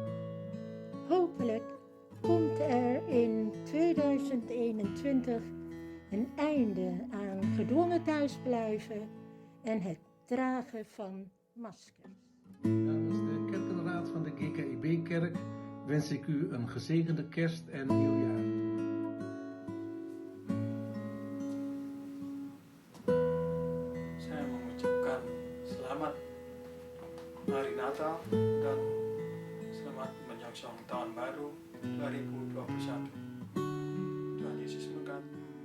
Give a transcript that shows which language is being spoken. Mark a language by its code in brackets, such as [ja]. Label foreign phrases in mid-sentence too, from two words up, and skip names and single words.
[nl] Hopelijk komt er in 2021 een einde aan gedwongen thuisblijven en het dragen van maskers. Namens de Kerkenraad van de GKIB-kerk wens ik u een gezegende kerst en nieuwjaar. [id] Saya mengucapkan selamat Hari Natal dan selamat menyongsong Tahun Baru 2021. Tuhan Yesus memberkati.